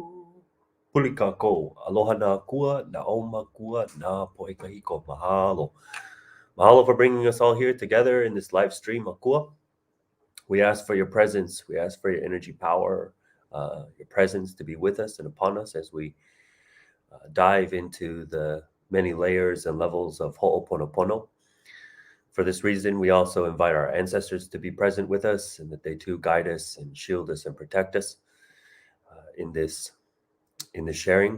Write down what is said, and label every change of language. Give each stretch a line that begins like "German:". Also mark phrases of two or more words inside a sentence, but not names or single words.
Hawaiian: Pulika ko, aloha na kua, na oma kua, na poe kahiko, mahalo.
English: Mahalo for bringing us all here together in this live stream, akua. We ask for your presence. We ask for your energy power, your presence to be with us and upon us as we dive into the many layers and levels of Ho'oponopono. For this reason, we also invite our ancestors to be present with us and that they too guide us and shield us and protect us in this sharing.